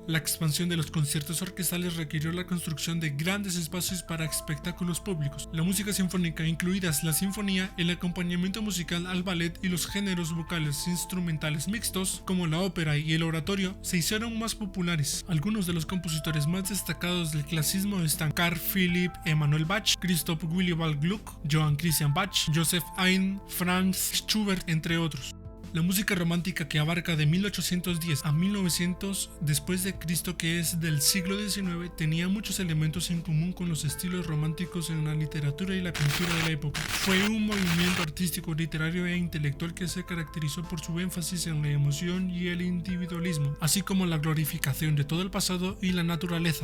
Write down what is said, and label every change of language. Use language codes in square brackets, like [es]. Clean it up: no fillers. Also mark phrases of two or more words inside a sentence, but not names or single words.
[es] La expansión de los conciertos orquestales requirió la construcción de grandes espacios para espectáculos públicos. La música sinfónica, incluidas la sinfonía, el acompañamiento musical al ballet y los géneros vocales instrumentales mixtos, como la ópera y el oratorio, se hicieron más populares. Algunos de los compositores más destacados del clasicismo están Carl Philipp Emanuel Bach, Christoph Willibald Gluck, Johann Christian Bach, Joseph Haydn, Franz Schubert, entre otros. La música romántica, que abarca de 1810 a 1900 después de Cristo, que es del siglo XIX, tenía muchos elementos en común con los estilos románticos en la literatura y la pintura de la época. Fue un movimiento artístico, literario e intelectual que se caracterizó por su énfasis en la emoción y el individualismo, así como la glorificación de todo el pasado y la naturaleza.